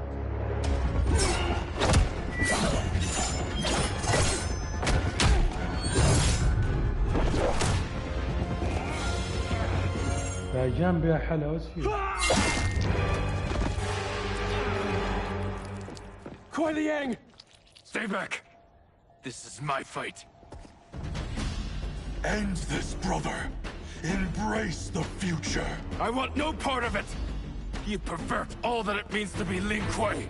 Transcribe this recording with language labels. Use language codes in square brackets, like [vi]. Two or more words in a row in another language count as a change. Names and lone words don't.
[ar] باجان بها حلا وش فيه؟ [en] Kuai Liang! Stay back. This is my fight. End this, brother. Embrace the future. I want no part of it. You pervert all that it means to be Lin Kuei.